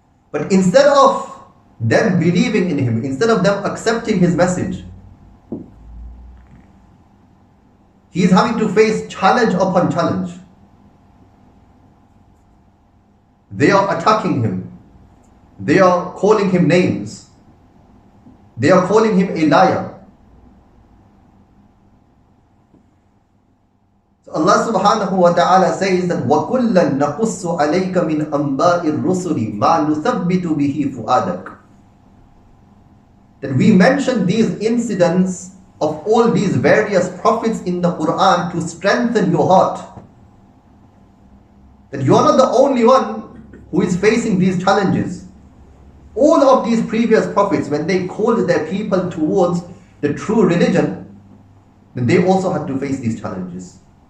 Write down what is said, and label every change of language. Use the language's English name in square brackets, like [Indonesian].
[English] But instead of them believing in him, instead of them accepting his message, he is having to face challenge upon challenge. They are attacking him. They are calling him names. They are calling him a liar. So Allah subhanahu wa ta'ala says that [Arabic] وَكُلًّا نَقُصُّ عَلَيْكَ مِنْ أَنْبَاءِ الرُّسُلِ مَا نُثَبِّتُ بِهِ فُؤَادَكَ. [English] That we mention these incidents of all these various prophets in the Quran to strengthen your heart. That you are not the only one who is facing these challenges. All of these previous prophets, when they called their people towards the true religion, then they also had to face these challenges.